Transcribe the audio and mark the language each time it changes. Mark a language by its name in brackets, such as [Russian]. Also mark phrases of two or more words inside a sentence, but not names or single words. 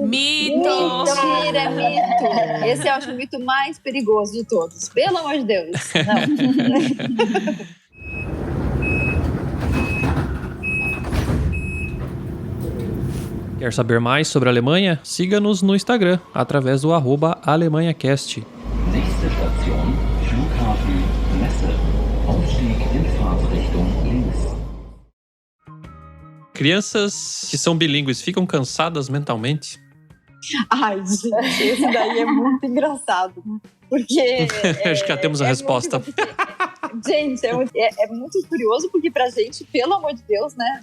[Portuguese] Mentira, é mito! Esse eu acho o mito mais perigoso de todos. Pelo amor de Deus. Não. Quer saber mais sobre a Alemanha? Siga-nos no Instagram, através do @AlemanhaCast. [German] Nächste Station, Flughafen Messe. Ausstieg in Fahrtrichtung links. [Portuguese] Crianças que são bilíngues ficam cansadas mentalmente? Ai, gente, esse daí é muito engraçado. Porque... Acho que já temos a resposta. Gente, é muito curioso, porque pra gente, pelo amor de Deus, né?